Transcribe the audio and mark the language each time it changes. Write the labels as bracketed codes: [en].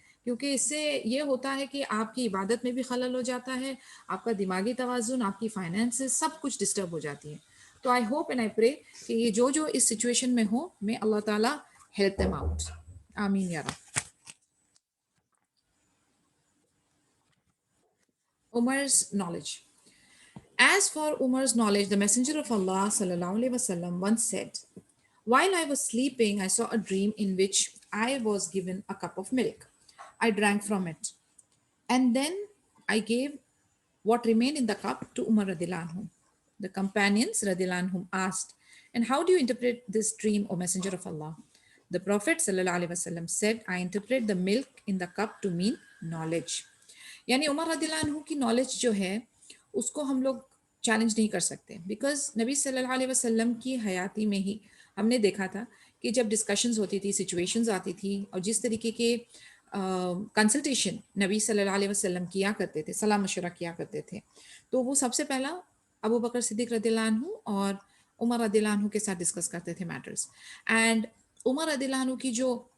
[ur] کیونکہ اس سے یہ ہوتا ہے کہ آپ کی عبادت میں بھی خلل ہو جاتا ہے، آپ کا دماغی توازن، آپ کی فائنینسز سب کچھ ڈسٹرب ہو جاتی ہے۔ تو [en] I hope and I pray [ur] کہ یہ جو اس سچویشن میں ہو، میں اللہ تعالیٰ [en] help them out, [ur] آمین یا رب۔ [en] Umar's knowledge. As for Umar's knowledge, the Messenger of Allah sallallahu alaihi wasallam once said, "While I was sleeping, I saw a dream in which I was given a cup of milk. I drank from it, and then I gave what remained in the cup to Umar radhiyallahu anhu." The companions radhiyallahu anhum asked, "And how do you interpret this dream, O Messenger of Allah?" The Prophet sallallahu alaihi wasallam said, "I interpret the milk in the cup to mean knowledge." [ur] یعنی عمر رضی اللہ عنہ کی knowledge جو ہے اس کو ہم لوگ challenge نہیں کر سکتے، بیکاز نبی صلی اللہ علیہ وسلم کی حیاتی میں ہی ہم نے دیکھا تھا کہ جب ڈسکشنز ہوتی تھی، سچویشنز آتی تھی، اور جس طریقے کے کنسلٹیشن نبی صلی اللہ علیہ وسلم کیا کرتے تھے، صلاح مشورہ کیا کرتے تھے، تو وہ سب سے پہلا ابو بکر صدیق رضی اللہ عنہ اور عمر رضی اللہ عنہ کے ساتھ ڈسکس کرتے تھے میٹرز۔ اینڈ عمر رضی اللہ عنہ کی جو